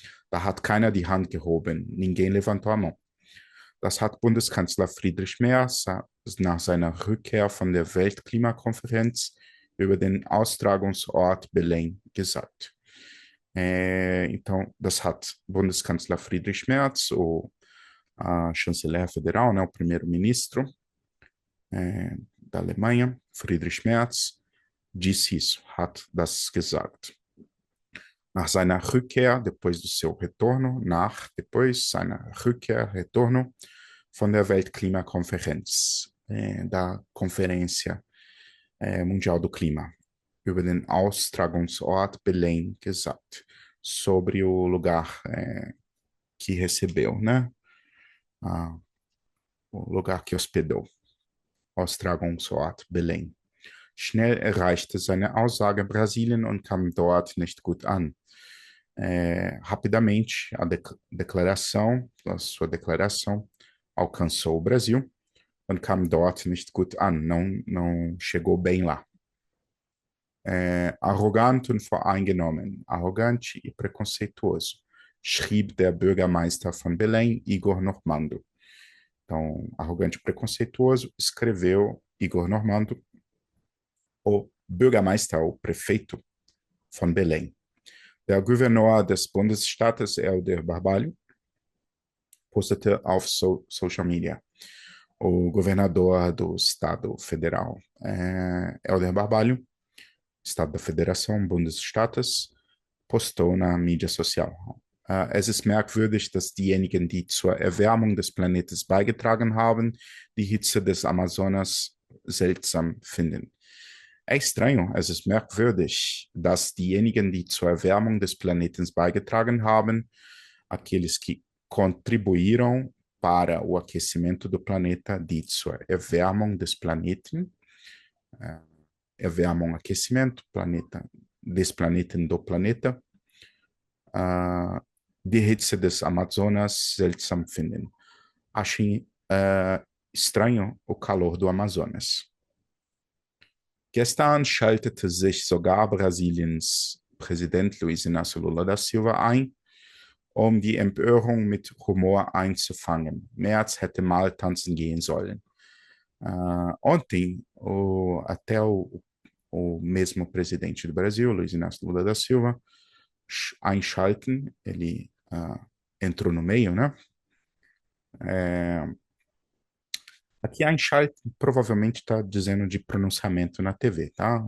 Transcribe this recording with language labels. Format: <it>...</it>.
<de>Da hat keiner die Hand gehoben,</de> <pt>ninguém levantou a mão.</pt> <de>Das hat Bundeskanzler Friedrich Merz nach seiner Rückkehr von der Weltklimakonferenz über den Austragungsort Belém gesagt.</de> <pt>Então,</pt> <de>das hat Bundeskanzler Friedrich Merz,</de> <pt>o chanceler federal, né, o primeiro-ministro da Alemanha, Friedrich Merz, disse isso,</pt> <de>hat das gesagt. Nach seiner Rückkehr,</de> <pt>depois do seu retorno, depois</pt> <de>seiner Rückkehr,</de> <pt>retorno,</pt> <de>von der Weltklimakonferenz,</de> <pt>da Conferência Mundial do Clima,</pt> <de>über den Austragungsort Belém gesagt,</de> <pt>sobre o lugar que recebeu, né? O lugar que hospedou, Austragungsort Belém.</pt> <de>Schnell erreichte seine Aussage Brasilien und kam dort nicht gut an.</de> <pt>Rapidamente, a sua declaração alcançou o Brasil</pt> <de>und kam dort nicht gut an,</de> <pt>não chegou bem lá.</pt> <de>Arrogant und voreingenommen,</de> <pt>arrogante e preconceituoso,</pt> <de>schrieb der Bürgermeister von Belém, Igor Normando.</de> <pt>Então, arrogante e preconceituoso, escreveu Igor Normando, o Bürgermeister, o prefeito von Belém.</pt> <de>Der Gouverneur des Bundesstaates, Helder Barbalho, postete auf Social Media.</de> <pt>O governador do Estado Federal, Helder Barbalho, Estado da Federação, Bundesstaates, postou na mídia social.</pt> <de>Es ist merkwürdig, dass diejenigen, die zur Erwärmung des Planetes beigetragen haben, die Hitze des Amazonas seltsam finden.</de> <pt>É estranho,</pt> <de>es ist merkwürdig, dass diejenigen, die zur Erwärmung des Planeten beigetragen haben,</de> <pt>aqueles que contribuíram para o aquecimento do planeta,</pt> <de>die zur Erwärmung des Planeten, Erwärmung, aquecimento, planeta, des Planeten do planeta, die Hitze des Amazonas seltsam finden.</de> <pt>Achem estranho o calor do Amazonas.</pt> <de>Gestern schaltete sich sogar Brasiliens Präsident Luiz Inácio Lula da Silva ein, um die Empörung mit Humor einzufangen. Merz hätte mal tanzen gehen sollen.</de> <pt>Ontem, até o mesmo presidente do Brasil, Luiz Inácio Lula da Silva, einschalten, ele entrou no meio, né? Aqui einschalten provavelmente está dizendo de pronunciamento na TV, tá?</pt>